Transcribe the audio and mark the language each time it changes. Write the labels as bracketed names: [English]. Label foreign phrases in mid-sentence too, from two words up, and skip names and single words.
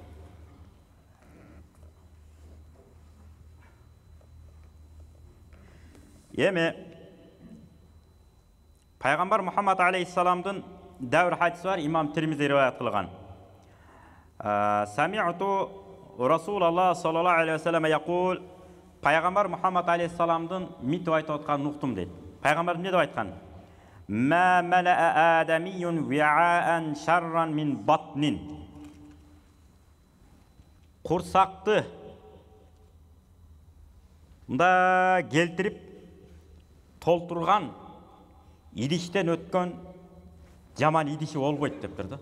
[Kyrgyz] Эми Пайгамбар Мухаммад алейхиссаламдын дәвр хадиси бар, имам Тирмизи риваят кылган. [Arabic] سمعت رسول الله صلى الله عليه وسلم يقول, [Kyrgyz] Пайгамбар Мухаммад алейхиссаламдын митип айтып аткан нуктум дейт. Пайгамбар эмне деп айткан? [Arabic] ما ملأ آدمي وعاء شرا من بطن. [Kyrgyz] Курсакты мында келтирип толтурган идиштен өткөн жаман идиши болбойт дептир да.